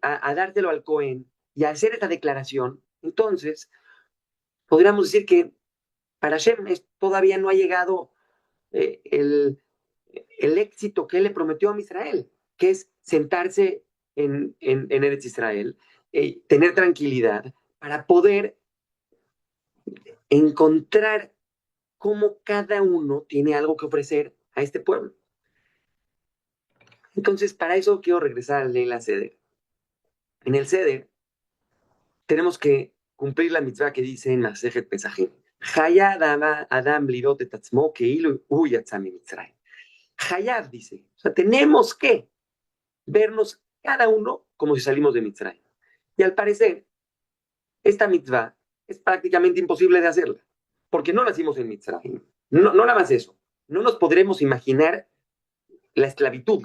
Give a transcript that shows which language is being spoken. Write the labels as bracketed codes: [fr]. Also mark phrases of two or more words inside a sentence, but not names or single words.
[es] a dárselo al Cohen y a hacer esta declaración, entonces podríamos decir que para Hashem todavía no ha llegado eh, el, el éxito que él le prometió a Israel, que es sentarse en Eretz Israel, tener tranquilidad para poder encontrar cómo cada uno tiene algo que ofrecer a este pueblo. Entonces, para eso quiero regresar al [he] ליל הסדר. [es] En el Seder tenemos que cumplir la mitzvah que dice en [he] מסכת פסחים. חייב אדם לראות את עצמו כאילו הוא יצא ממצרים. [es] Hayab dice, o sea, tenemos que vernos cada uno como si salimos de Mitzrayim. Y al parecer, esta mitzvah es prácticamente imposible de hacerla, porque no nacimos en Mitzrayim. No, no nada más eso. No nos podremos imaginar la esclavitud.